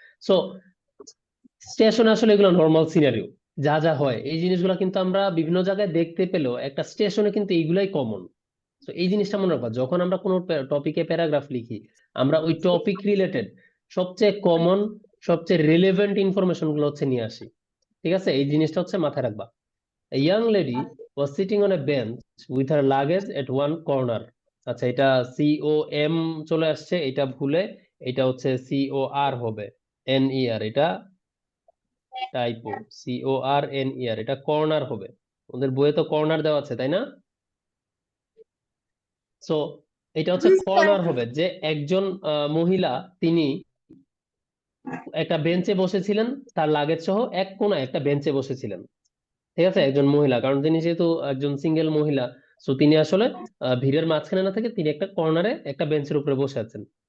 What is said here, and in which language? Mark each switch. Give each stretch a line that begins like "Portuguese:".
Bangla: So স্টেশনে আসলে এগুলো নর্মাল সিনারিও, যা যা হয় এই জিনিসগুলো কিন্তু আমরা বিভিন্ন জায়গায় দেখতে পেলেও একটা স্টেশনে কিন্তু এইগুলাই কমন। তো এই জিনিসটা মনে রাখবা, যখন আমরা কোনো টপিকে প্যারাগ্রাফ লিখি, আমরা ওই টপিক রিলেটেড সবচেয়ে কমন, সবচেয়ে রিলেভেন্ট ইনফরমেশন গুলো হচ্ছে নিয়ে আসি, ঠিক আছে। এই জিনিসটা হচ্ছে মাথায় রাখবা।
English: A young lady was sitting on a bench with her luggage at one corner.
Bangla: আচ্ছা, এটা COM চলে আসছে, এটা ভুলে এটা হচ্ছে COR হবে, NER, এটা টাইপো, CORNER, এটা কর্নার হবে। ওদের বইয়ে তো কর্নার দেওয়া আছে, তাই না? সো এটা হচ্ছে কর্নার হবে, যে একজন মহিলা, তিনি একটা বেঞ্চে বসেছিলেন, তার লাগেজ সহ এক কোণায় একটা বেঞ্চে বসেছিলেন, ঠিক আছে, একজন মহিলা, কারণ তিনি যেহেতু একজন সিঙ্গেল মহিলা, সো তিনি আসলে ভিড়ের মাঝখানে না থেকে তিনি একটা কর্নারে একটা বেঞ্চের উপরে বসে আছেন।